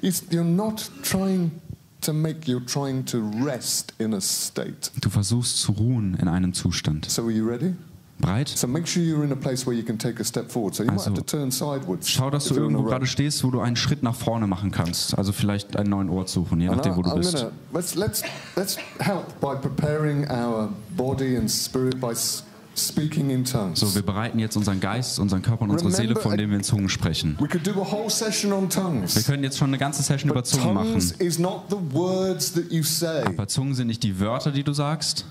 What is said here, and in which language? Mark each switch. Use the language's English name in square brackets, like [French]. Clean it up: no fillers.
[English] You're not trying to make. You're trying to rest in a state. [German] Du versuchst zu ruhen in einem Zustand. [English] So are you ready? [German] Bereit? [English] So make sure you're in a place where you can take a step forward. So you might have to turn sideways. [German] Schau, dass du irgendwo gerade stehst, wo du einen Schritt nach vorne machen kannst. Also vielleicht einen neuen Ort suchen, je nachdem, wo du bist. [English] Let's help by preparing our body and spirit by speaking in tongues. [German] So, wir bereiten jetzt unseren Geist, unseren Körper und unsere Seele vor, indem wir in Zungen sprechen. [English] We could do a whole session on tongues. [German] Wir können jetzt schon eine ganze Session über Zungen machen. [English] Tongues is not the words that you say. [German] Aber Zungen sind nicht die Wörter, die du sagst.